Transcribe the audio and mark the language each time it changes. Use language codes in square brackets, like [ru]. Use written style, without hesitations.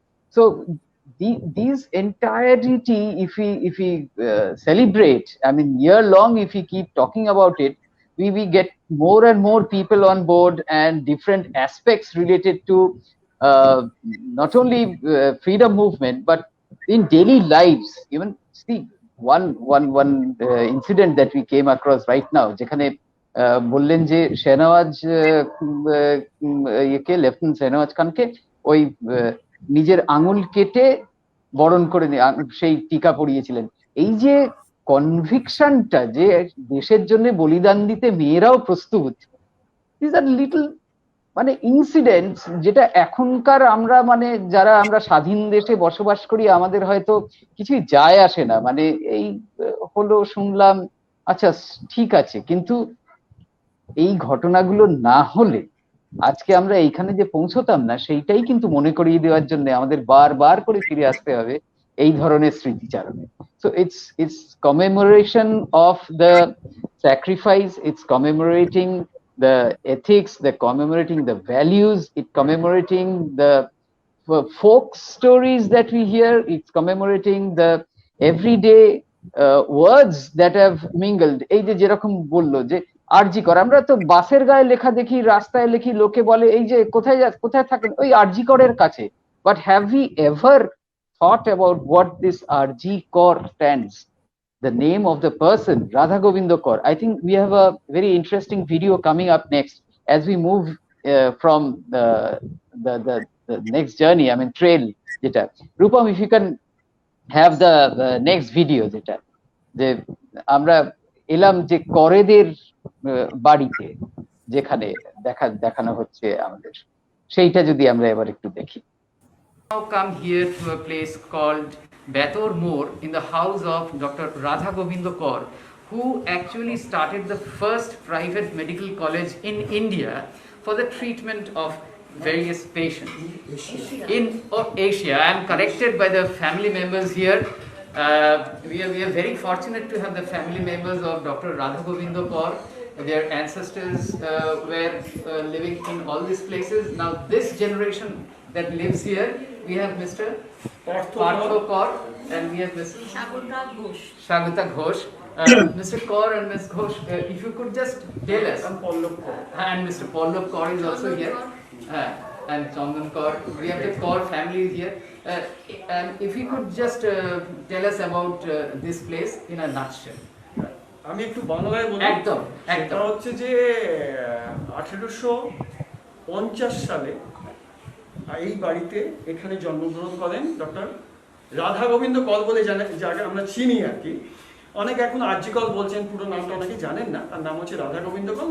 [en] So these entirety, if we celebrate, I mean, year long, if we keep talking about it, we get more and more people on board, and different aspects related to not only freedom movement, but in daily lives. Even see one incident that we came across right now, [bn] যেখানে বললেন যে শেহনওয়াজ lieutenant শেহনওয়াজ খানকে ওই নিজের আঙুল কেটে বরণ করে সেই টিকা পরিয়েছিলেন। এই যে কনভিকশনটা, যে দেশের জন্য বলিদান দিতে মেয়েরাও প্রস্তুত, [en] this are little [bn] মানে ইনসিডেন্টস, যেটা এখনকার যারা আমরা স্বাধীন দেশে বসবাস করি, আমাদের হয়তো কিছুই যায় আসে না, মানে এই হলো শুনলাম, আচ্ছা ঠিক আছে, কিন্তু এই ঘটনাগুলো না হলে আজকে আমরা এইখানে যে পৌঁছতাম না, সেইটাই কিন্তু মনে করিয়ে দেওয়ার জন্য আমাদের বারবার করে ফিরে আসতে হবে এই ধরনের স্মৃতিচারণে। [en] So it's commemoration of the sacrifice, it's commemorating the ethics, the commemorating the values, it's commemorating the folk stories that we hear, it's commemorating the everyday words that have mingled. [bn] এই যে যেরকম বললো যে আরজি কর, আমরা তো বাসের গায়ে লেখা দেখি, রাস্তায় লিখি, লোকে বলে এই যে কোথায় থাকেন, ওই আরজি করের কাছে। [en] But have we ever thought about what this RG Kaur stands, the name of the person, Radha Govind Kaur? I think we have a very interesting video coming up next as we move from the next journey, I mean trail. [bn] Jeta Rupam, [en] if you can have the next video, [bn] যেটা যে আমরা এলাম যে করেদের বাড়িতে যেখানে দেখানো হচ্ছে আমাদের, সেইটা যদি আমরা এবার একটু দেখি। [en] Now come here to a place called Betor Moor in the house of Dr. Radha Govind Kaur, who actually started the first private medical college in India for the treatment of various patients in Asia. I am corrected by the family members here. We are very fortunate to have the family members of Dr. Radha Govind Kaur. Their ancestors were living in all these places. Now this generation that lives here, we have Mr. Partho Kaur and we have Mrs. Shagota Ghosh. Mr. Kaur and Ms. Ghosh, if you could just tell us. And Pallab Kaur. And Mr. Pallab Kaur is also here. And Chandan Kaur. We have the Kaur family here. And if you could just tell us about this place in a nutshell. [bn] আমি একটু বাংলায় বলি। একদম এটা হচ্ছে যে 1850 সালে এই বাড়িতে এখানে জন্মগ্রহণ করেন ডক্টর রাধা গোবিন্দ কর বলে যাকে আমরা চিনি আর কি। অনেকে এখন আরজি কর বলছেন, পুরো নামটা অনেকে জানেন না। তার নাম হচ্ছে রাধা গোবিন্দ কর।